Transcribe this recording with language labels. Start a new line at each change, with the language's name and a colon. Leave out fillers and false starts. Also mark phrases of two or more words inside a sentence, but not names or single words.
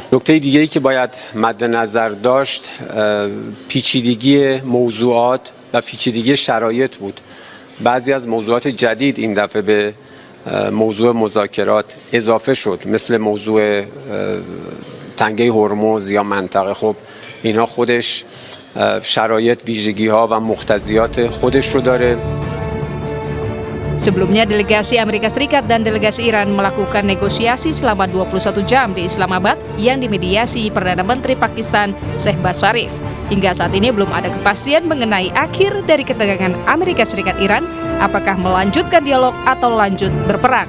Persian: نکته دیگه‌ای که باید مد نظر داشت پیچیدگی موضوعات و پیچیدگی شرایط بود. بعضی از موضوعات جدید این دفعه به موضوع مذاکرات اضافه شد، مثل موضوع تنگه هرمز یا منطقه. خب اینها خودش شرایط، ویژگی‌ها و مقتضیات خودش رو داره.
Indonesian: Sebelumnya, delegasi Amerika Serikat dan delegasi Iran melakukan negosiasi selama 21 jam di Islamabad yang dimediasi Perdana Menteri Pakistan Shehbaz Sharif. Hingga saat ini belum ada kepastian mengenai akhir dari ketegangan Amerika Serikat-Iran, apakah melanjutkan dialog atau lanjut berperang.